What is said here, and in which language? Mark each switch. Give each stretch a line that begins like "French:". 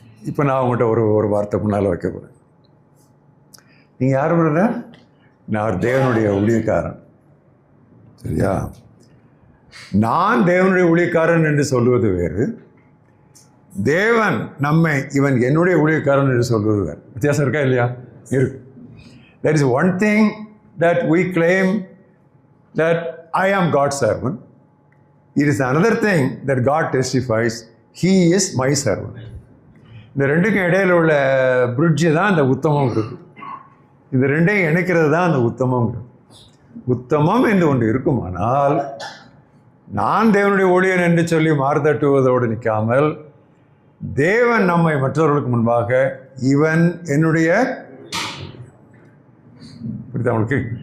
Tamil: இப்போ நான் உங்கள்கிட்ட ஒரு வார்த்தை முன்னால் வைக்க போகிறேன். நீங்கள் யார் விடுற? நான் தேவனுடைய ஊழியக்காரன், சரியா? நான் தேவனுடைய ஊழியக்காரன் என்று சொல்லுவது வேறு, தேவன் நம்மை இவன் என்னுடைய ஊழியக்காரன் என்று சொல்வது வேறு. வித்தியாசம் இருக்கா இல்லையா? இருக்கு.
English: There is one thing that we claim that I am God's servant. It is another thing that God testifies He is my servant.
Tamil: இந்த ரெண்டுக்கும் இடையில உள்ள பிரிட்ஜு தான் அந்த உத்தமம் இருக்கு. இந்த ரெண்டையும் இணைக்கிறது தான் அந்த உத்தமம். உத்தமம் என்று ஒன்று இருக்குமானால், நான் தேவனுடைய ஊழியன் என்று சொல்லி மாறுதட்டுவதோடு நிற்காமல், தேவன் நம்மை மற்றவர்களுக்கு முன்பாக இவன் என்னுடைய, புரியுதா உங்களுக்கு?